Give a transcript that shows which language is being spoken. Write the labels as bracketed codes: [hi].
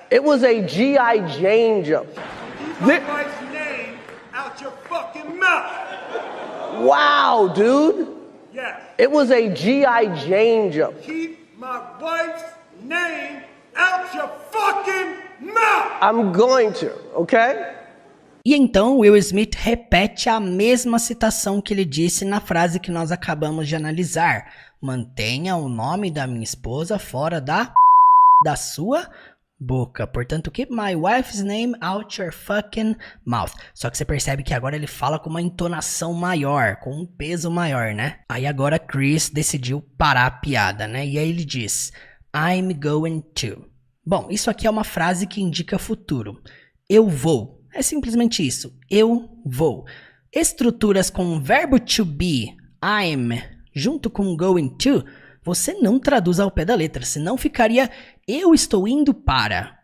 [en] It was a G.I. Jane joke. Keep my wife's name out your fucking mouth. Wow, dude. Yes. It was a G.I. Jane joke. Keep my wife's name out your fucking mouth. I'm going to, okay? [pt] E então Will Smith repete a mesma citação que ele disse na frase que nós acabamos de analisar. Mantenha o nome da minha esposa fora da sua boca. [en] Portanto, keep my wife's name out your fucking mouth. [pt] Só que você percebe que agora ele fala com uma entonação maior, com um peso maior, né? Aí agora Chris decidiu parar a piada, né? E aí ele diz, [en] I'm going to. [pt] Bom, isso aqui é uma frase que indica futuro. Eu vou. É simplesmente isso. Eu vou. Estruturas com o verbo to be, I'm, junto com going to, você não traduz ao pé da letra, senão ficaria eu estou indo para.